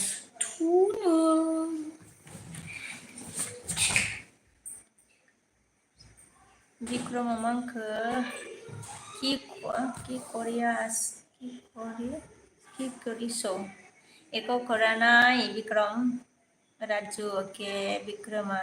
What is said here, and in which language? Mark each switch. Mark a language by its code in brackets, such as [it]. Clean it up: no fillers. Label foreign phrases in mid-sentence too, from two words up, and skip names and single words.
[brx] Tuna. विक्रमा मा होनखो कि करिसो एको करा नाय विक्रम राजू ओके विक्रमा